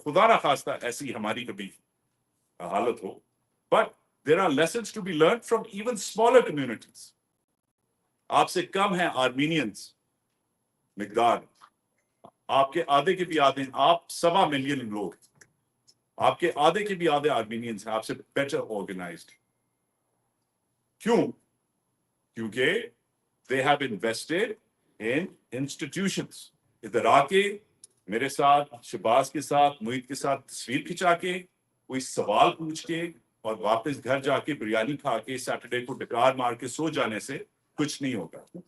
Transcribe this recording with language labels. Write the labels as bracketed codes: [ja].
[ur] خدا نہ خواستہ ایسی ہماری کبھی حالت ہو, [en] But there are lessons to be learn from even smaller communities. [ur] آپ سے کم ہیں آرمینینس مقدار, آپ کے آدھے کے بھی آدھے, آپ 1.25 ملین لوگ, آپ کے آدھے کے بھی آدھے آرمینینس ہیں آپ سے بیٹر آرگنائزڈ. کیوں؟ کیونکہ [en] they have invested in institutions. [ur] ادھر آ کے میرے ساتھ, شہباز کے ساتھ, موئید کے ساتھ تصویر کھچا کے, کوئی سوال پوچھ کے اور واپس گھر جا کے بریانی کھا کے سیٹرڈے کو ڈکار مار کے سو جانے سے کچھ نہیں ہوگا.